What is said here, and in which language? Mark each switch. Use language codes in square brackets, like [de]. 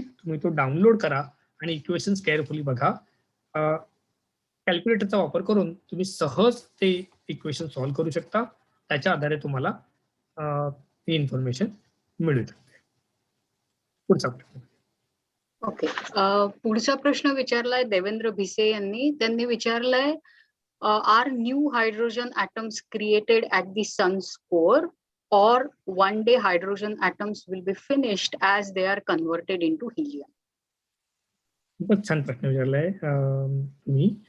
[mr] तुम्ही तो डाउनलोड करा आणि इक्वेशन्स केअरफुली बघा. कॅल्क्युलेटरचा वापर करून तुम्ही सहज ते इक्वेशन सॉल्व्ह करू शकता. त्याच्या आधारे तुम्हाला ही इन्फॉर्मेशन मिळू शकते. पुढचा प्रश्न. ओके. पुढचा प्रश्न विचारलाय देवेंद्र भिसे यांनी. त्यांनी विचारलाय [en] Are new hydrogen atoms created at the sun's core or one day hydrogen atoms will be finished as they are converted into helium? [mr] खूपच छान प्रश्न विचारलाय तुम्ही.